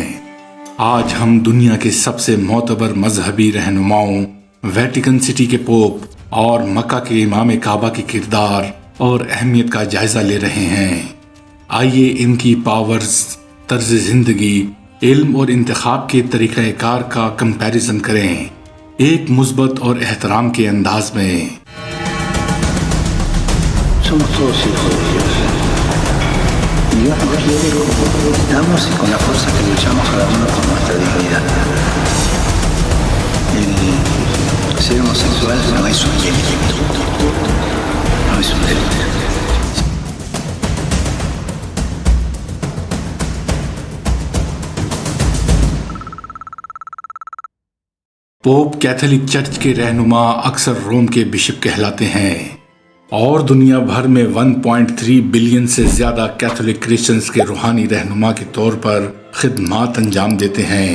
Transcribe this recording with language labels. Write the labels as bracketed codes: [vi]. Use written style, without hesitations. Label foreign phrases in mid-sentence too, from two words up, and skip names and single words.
[ur] آج ہم دنیا کے سب سے معتبر مذہبی رہنماؤں، ویٹیکن سٹی کے پوپ اور مکہ کے امام کعبہ کے کردار اور اہمیت کا جائزہ لے رہے ہیں۔ آئیے ان کی پاورز، طرز زندگی، علم اور انتخاب کے طریقہ کار کا کمپیریزن کریں، ایک مثبت اور احترام کے انداز میں۔ [es] Somos todos hijos de Dios. Y Dios nos quiere como estamos y con la fuerza que luchamos cada uno por nuestra dignidad. El ser homosexual no es un delito. No es un delito. [ur] پوپ [en] Catholic Church [ur] کے رہنما اکثر روم کے بشپ کہلاتے ہیں اور دنیا بھر میں 1.3 بلین سے زیادہ [en] Catholic Christians [ur] کے روحانی رہنما کے طور پر خدمات انجام دیتے ہیں۔